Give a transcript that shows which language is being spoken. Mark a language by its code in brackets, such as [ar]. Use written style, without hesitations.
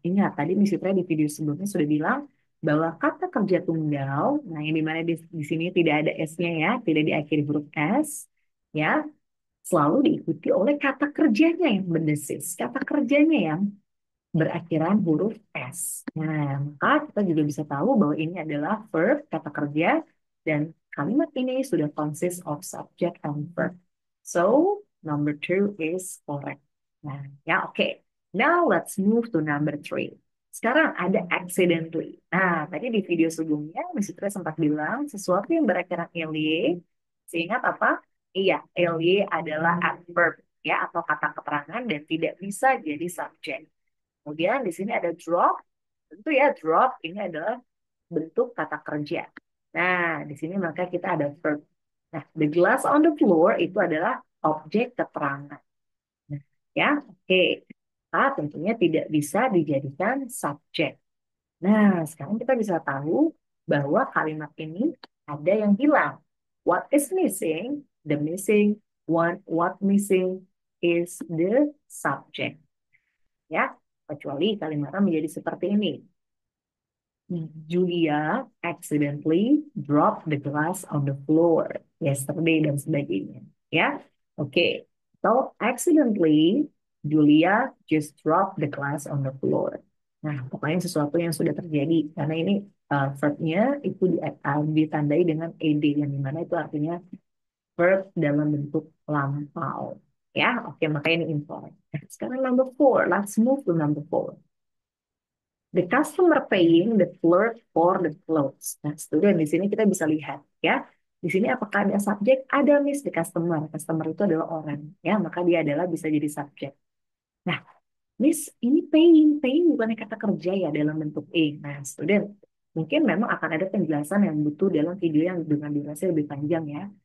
[id] Ingat tadi Miss Fitra di video sebelumnya sudah bilang bahwa kata kerja tunggal, nah yang dimana di sini tidak ada S-nya ya, tidak diakhiri huruf S, ya, selalu diikuti oleh kata kerjanya yang berdesis, kata kerjanya yang berakhiran huruf S. Nah, maka kita juga bisa tahu bahwa ini adalah verb, kata kerja, dan kalimat ini sudah [en] consist of subject and verb. So, number two is correct. [id] Nah, ya oke. [en] Now, let's move to number three. [id] Sekarang ada accidentally. Nah, tadi di video sebelumnya, Miss Fitra sempat bilang sesuatu yang berakhiran ly, seingat apa? Iya, ly adalah adverb ya atau kata keterangan dan tidak bisa jadi subjek. Kemudian di sini ada drop. Tentu ya drop ini adalah bentuk kata kerja. Nah, di sini maka kita ada verb. Nah, [en] the glass on the floor [id] itu adalah objek keterangan. Nah, ya, oke. Ah, tentunya tidak bisa dijadikan subjek. Nah, sekarang kita bisa tahu bahwa kalimat ini ada yang hilang. [en] What is missing? The missing one, what missing is the subject. [id] Ya, kecuali kalimatnya menjadi seperti ini. [en] Julia accidentally dropped the glass on the floor yesterday [id] dan sebagainya. Ya, oke. [en] Okay. So accidentally Julia just dropped the glass on the floor. [id] Nah, pokoknya sesuatu yang sudah terjadi karena ini verbnya itu ditandai dengan ed yang dimana itu artinya verb dalam bentuk lampau. Ya, oke, makanya ini info. Nah, sekarang [en] number four. Let's move to number four. The customer paying the clerk for the clothes. [id] Nah, student di sini kita bisa lihat ya. Di sini apakah ada subjek? Ada Miss the customer. Customer itu adalah orang ya, maka dia adalah bisa jadi subjek. Nah, Miss ini paying, paying bukannya kata kerja ya dalam bentuk ing. Nah, student mungkin memang akan ada penjelasan yang butuh dalam video yang dengan durasi lebih panjang ya.